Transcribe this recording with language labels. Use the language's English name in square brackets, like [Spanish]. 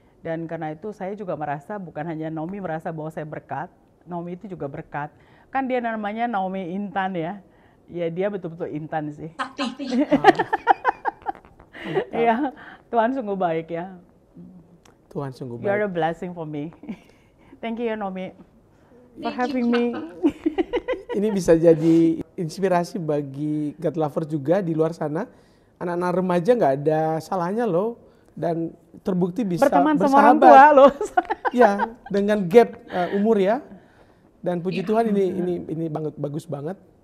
[Indonesian] Dan karena itu saya juga merasa, bukan hanya Naomi merasa bahwa saya berkat, Naomi itu juga berkat. Kan dia namanya Naomi Intan ya. Ya dia betul-betul Intan sih. Iya, Tuhan sungguh baik ya. Tuhan sungguh baik. [English] You're a blessing for me. Thank you Naomi for having me. [Indonesian] Ini bisa jadi inspirasi bagi God Lover juga di luar sana. Anak-anak remaja nggak ada salahnya loh, dan terbukti bisa berteman bersahabat. Sama orang tua loh. Ya, dengan gap umur ya. Dan puji Tuhan ini bagus banget.